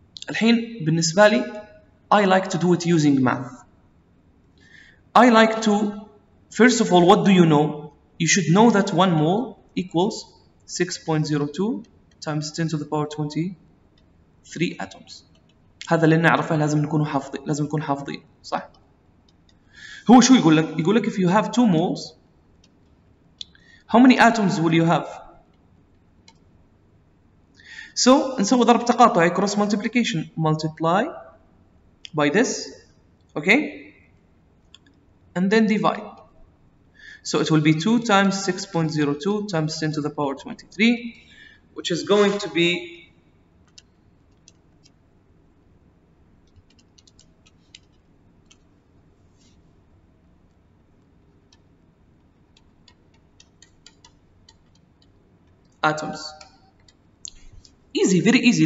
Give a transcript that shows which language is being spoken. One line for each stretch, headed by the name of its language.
Arabic: الحين بالنسبة لي,
English: I like to do it using math. I like to, first of all, what do you know? You should know that 1 mole equals 6.02 times 10 to the power 23 atoms.
Arabic: هذا اللي نعرفه لازم نكون حافظين صح؟ هو شو يقول لك؟ يقول لك
English: if you have 2 moles, how many atoms will you have? So
Arabic: نسوي ضرب تقاطعي,
English: cross multiplication, multiply by this, okay? And then divide. So it will be 2 times 6.02 times 10 to the power 23, which is going to be atoms. Easy, very easy.